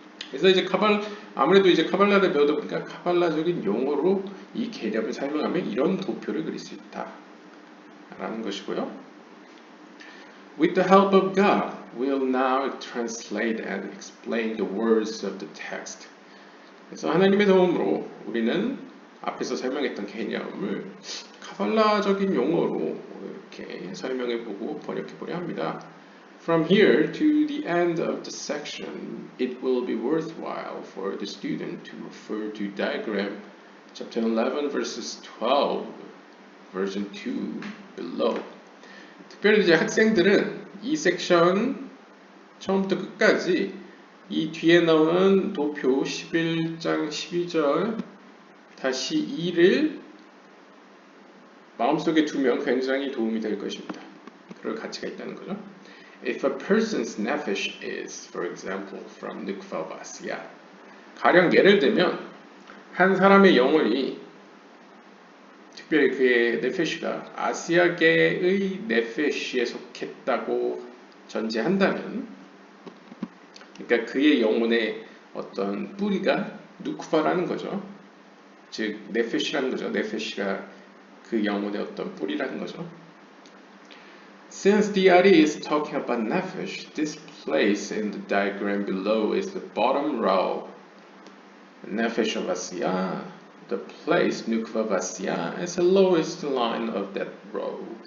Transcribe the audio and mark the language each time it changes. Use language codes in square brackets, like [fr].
[ko] 그래서 이제 아무래도 이제 카발라를 배우다 보니까 카발라적인 용어로 이 개념을 설명하면 이런 도표를 그릴 수 있다라는 것이고요. [en] With the help of God, we'll now translate and explain the words of the text. [ko] 그래서 하나님의 도움으로 우리는 앞에서 설명했던 개념을 카발라적인 용어로 이렇게 설명해보고 번역해보려 합니다. [en] From here to the end of the section, it will be worthwhile for the student to refer to diagram chapter 11 verses 12, version 2 below. [ko] 특별히 이제 학생들은 이 섹션 처음부터 끝까지 이 뒤에 나오는 도표 11장 12절 다시 2를 마음속에 두면 굉장히 도움이 될 것입니다. 그럴 가치가 있다는 거죠. [en] If a person's nefesh is, for example, from Nukva Vasya. [ko] 가령 예를 들면 한 사람의 영혼이 특별히 그의 네페시가 아시아계의 네페시에 속했다고 전제한다면, 그러니까 그의 영혼의 어떤 뿌리가 누크바라는 거죠. 즉 네페시라는 거죠. 네페시가 그 영혼의 어떤 뿌리라는 거죠. [en] Since the Ari is talking about nefesh, this place in the diagram below is the bottom row. Nefesh of Asiya, the place Nukva Vasya is the lowest line of that row.